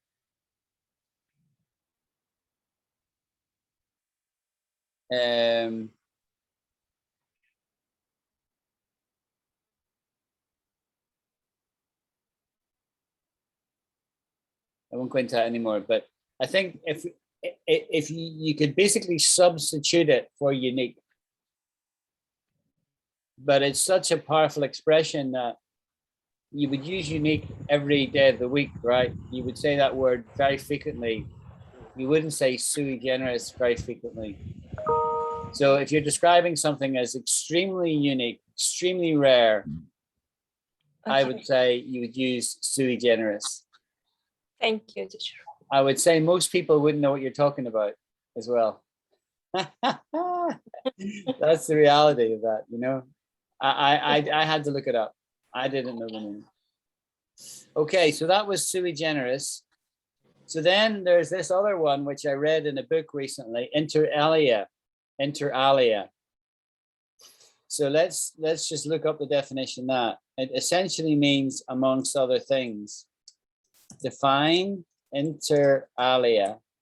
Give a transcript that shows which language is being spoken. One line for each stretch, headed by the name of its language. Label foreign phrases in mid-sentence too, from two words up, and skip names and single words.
English: I won't go into that anymore, but I think if you could basically substitute it for unique, but it's such a powerful expression that you would use unique every day of the week, right? You would say that word very frequently. You wouldn't say
Latin: sui generis
English: very frequently. So if you're describing something as extremely unique, extremely rare, I would Okay. say you would use
Latin: sui generis.
English: Thank you, teacher. I would say most people wouldn't know what you're talking about as well. That's the reality of that, you know. I had to look it up. I didn't know the name. Okay, so that was
Latin: sui generis.
English: So then there's this other one which I read in a book recently,
Latin: inter alia. Inter alia.
English: So let's just look up the definition of that. It essentially means amongst other things. Define
Latin: inter alia.